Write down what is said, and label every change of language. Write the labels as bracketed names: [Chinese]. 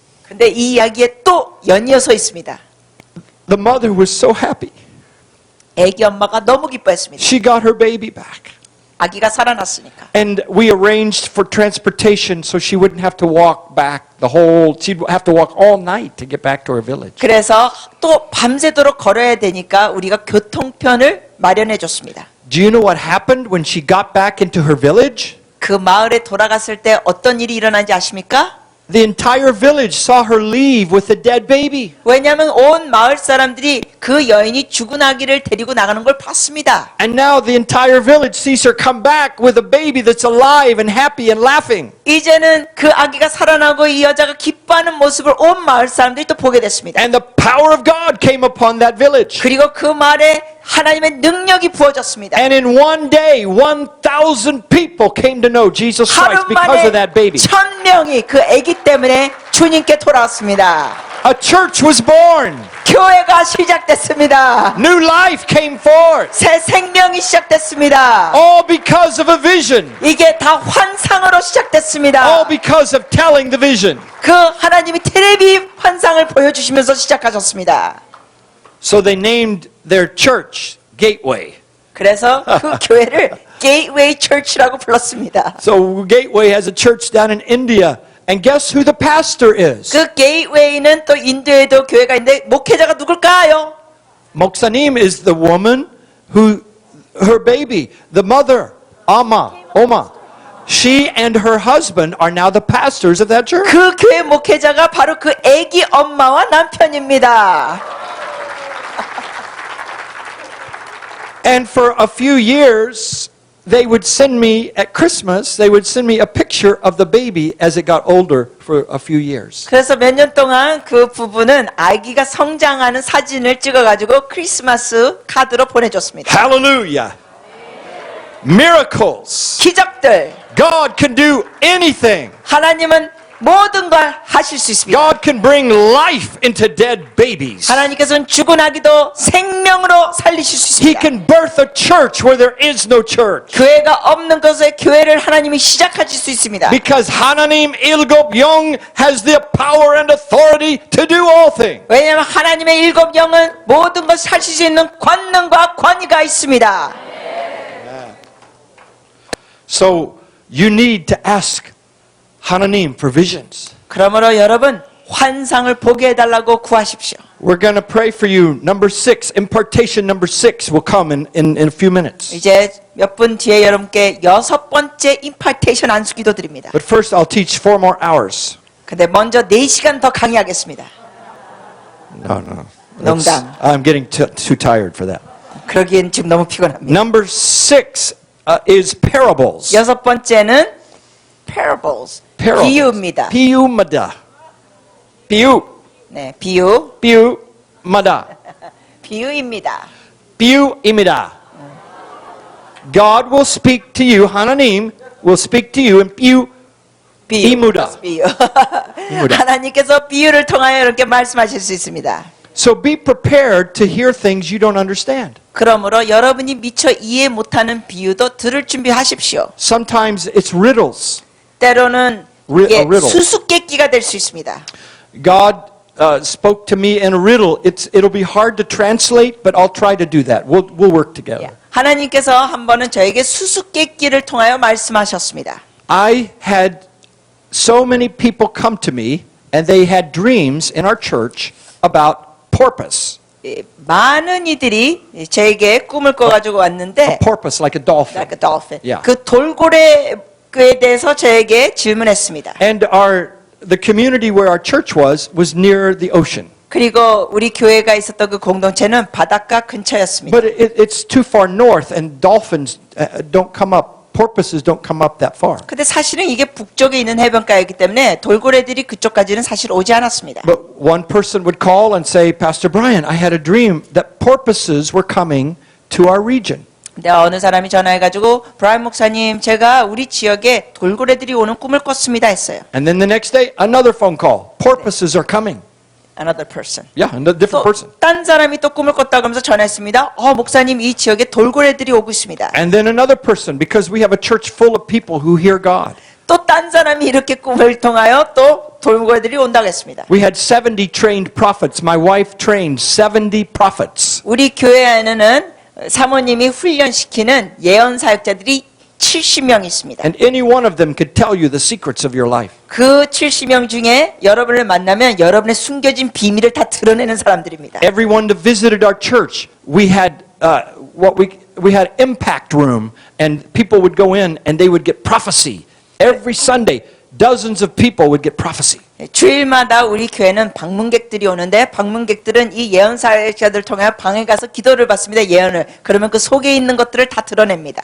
[Korean] 근데 이 이야기에 또 연이어서 있습니다. [English] The mother was so happy. [Korean] 애기 엄마가 너무 기뻐했습니다. [English] She got her baby back. [Korean] 아기가 살아났으니까. [English] And we arranged for transportation so she wouldn't have to walk back she'd have to walk all night to get back to her village. [Korean] 그래서 또 밤새도록 걸어야 되니까 우리가 교통편을 마련해 줬습니다. [English] Do you know what happened when she got back into her village? [Korean] 그 마을에 돌아갔을 때 어떤 일이 일어난지 아십니까? [English] The entire village saw her leave with the dead baby. [Korean] 왜냐하면 온 마을 사람들이 그 여인이 죽은 아기를 데리고 나가는 걸 봤습니다. [English] And now the entire village sees her come back with a baby that's alive and happy and laughing. [Korean] 이제는 그 아기가 살아나고 이 여자가 기뻐하는 모습을 온 마을 사람들이 또 보게 됐습니다. [English] And the power of God came upon that village. [Korean] 그리고 그 마을에 하나님의 능력이 부어졌습니다. [English] And in one day, 1,000 people came to know Jesus [Korean] 하루 [English] Christ because [Korean] 만에 [English] of that baby. [Korean] 1,000명이 그 아기 때문에 주님께 돌아왔습니다. [English] A church was born. [Korean] 교회가 시작됐습니다. [English] New life came forth. [Korean] 새 생명이 시작됐습니다. [English] All because of a vision. [Korean] 이게 다 환상으로 시작됐습니다. [English] All because of telling the vision. [Korean] 그 하나님이 텔레비 환상을 보여주시면서 시작하셨습니다. [English] So they named their church Gateway. [Korean] 그래서 그 교회를 게이트웨이 처치라고 불렀습니다. [English] So Gateway has a church down in India. And guess who the pastor is? [Korean] 그 게이트웨이는 또 인도에도 교회가 있는데 목회자가 누굴까요? [English] Moksanim is the woman who, her baby, the mother, Oma. She and her husband are now the pastors of that church. [Korean] 그 교회 목회자가 바로 그 아기 엄마와 남편입니다. [English] And for a few years, they would send me, at Christmas, they would send me a picture of the baby as it got older for a few years. [Korean] 그래서 몇 년 동안 그 부부는 아기가 성장하는 사진을 찍어가지고 크리스마스 카드로 보내줬습니다. [English] Hallelujah. Miracles. [Korean] 기적들. [English] God can do anything. [Korean] 하나님은 모든 걸 하실 수 있습니다. [English] God can bring life into dead babies. [Korean] 하나님께서는 죽은 아기도 생명으로 살리실 수 [English] He [Korean] 있습니다. [English] can birth a church where there is no church. [Korean] 교회가 없는 곳에 교회를 하나님이 시작하실 수 있습니다. [English] Because [Korean] 하나님 일곱 영 [English] has the power and authority to do all things. [Korean] 왜냐하면 하나님의 일곱 영은 모든 것을 하실 수 있는 권능과 권위가 있습니다. [English] So you need to ask 하나님 for visions. [Korean] 그러므로 여러분 환상을 보게 해달라고 구하십시오. [English] We're going to pray for you. Number 6, impartation number 6 will come in a few minutes. [Korean] 이제 몇 분 뒤에 여러분께 6번째 임파테이션 안수기도 드립니다. [English] But first I'll teach 4 more hours. [Korean] 근데 먼저 4시간 더 강의하겠습니다. [English] No. [Korean] 농담. [English] I'm getting too tired for that. [Korean] 그러기엔 지금 너무 피곤합니다. [English] Number 6 is parables. [Korean] 6번째는 parables. 비유입니다. 비유입니다. 비유. 네, 비유. 비유. 마다. 비유입니다. 비유입니다. [English] God will speak to you. 하나님 will speak to you in 비유. [Korean] 이무다. 비유. 하나님께서 비유를 통하여 이렇게 말씀하실 수 있습니다. [English] So be prepared to hear things you don't understand. [Korean] 그러므로 여러분이 미처 이해 못하는 비유도 들을 준비하십시오. [English] Sometimes it's riddles. [Korean] 때로는 [English] A [Korean] 이게 [English] riddle. [Korean] 수수께끼가 될 수 있습니다. [English] God spoke to me in a riddle. It'll be hard to translate, but I'll try to do that. We'll work together. [Korean] 하나님께서 한 번은 저에게 수수께끼를 통하여 말씀하셨습니다. [English] I had so many people come to me, and they had dreams in our church about porpoise. [Korean] 많은 이들이 저에게 꿈을 꿔가지고 왔는데 [English] A porpoise, like a dolphin. like a dolphin. Yeah. [Korean] 그 돌고래에 대해서 저에게 질문했습니다. [English] And the community where our church was near the ocean. [Korean] 그리고 우리 교회가 있었던 그 공동체는 바닷가 근처였습니다. [English] But it's too far north, and dolphins don't come up. Porpoises don't come up that far. [Korean] 근데 사실은 이게 북쪽에 있는 해변가이기 때문에 돌고래들이 그쪽까지는 사실 오지 않았습니다. [English] But one person would call and say, Pastor Brian, I had a dream that porpoises were coming to our region. [Korean] 근데 어느 사람이 전화해가지고 브라이언 목사님 제가 우리 지역에 돌고래들이 오는 꿈을 꿨습니다 했어요. [English] And then the next day, another phone call. Porpoises are coming. Another person. Yeah, a different person. [Korean] 딴 사람이 또 꿈을 꿨다고 하면서 전화했습니다. 목사님 이 지역에 돌고래들이 오고 있습니다. [English] And then another person, because we have a church full of people who hear God. [Korean] 또 딴 사람이 이렇게 꿈을 통하여 또 돌고래들이 온다고 했습니다. [English] We had 70 trained prophets. My wife trained 70 prophets. [Korean] 우리 교회 안에는 사모님이 훈련시키는 예언 사역자들이 70명 있습니다. [English] And any one of them could tell you the secrets of your life. [Korean] 그 70명 중에 여러분을 만나면 여러분의 숨겨진 비밀을 다 드러내는 사람들입니다. [English] Everyone that visited our church, we had we had impact room, and people would go in and they would get prophecy. Every Sunday, dozens of people would get prophecy. [Korean] 주일마다 우리 교회는 방문객들이 오는데 방문객들은 이 예언 사역자들 통해 방에 가서 기도를 받습니다. 예언을. 그러면 그 속에 있는 것들을 다 드러냅니다.